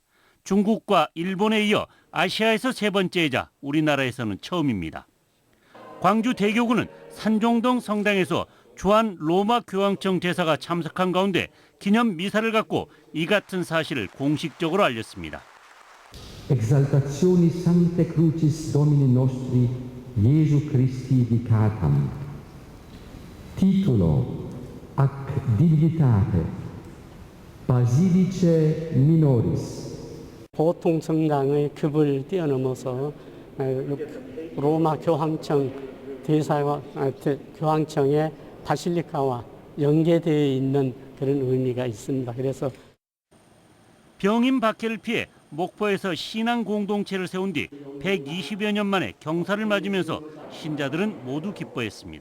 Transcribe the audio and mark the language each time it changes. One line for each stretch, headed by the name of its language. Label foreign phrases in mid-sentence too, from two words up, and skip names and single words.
Korean: 중국과 일본에 이어 아시아에서 3번째이자 우리나라에서는 처음입니다. 광주 대교구는 산정동 성당에서 주한 로마 교황청 대사가 참석한 가운데 기념 미사를 갖고 이 같은 사실을 공식적으로 알렸습니다.
Latin: Exaltationi Sancte Crucis Domini Nostri Iesu Christi Dicatam. Titulo ac Divinitate Basilicae Minoris.
Korean: 보통 성당의 급을 뛰어넘어서 로마 교황청 교황청의 바실리카와 연계되어 있는 그런 의미가 있습니다. 그래서 병임 박해를 피해 목포에서 신앙 공동체를 세운 뒤 120여 년 만에 경사를 맞으면서 신자들은 모두 기뻐했습니다.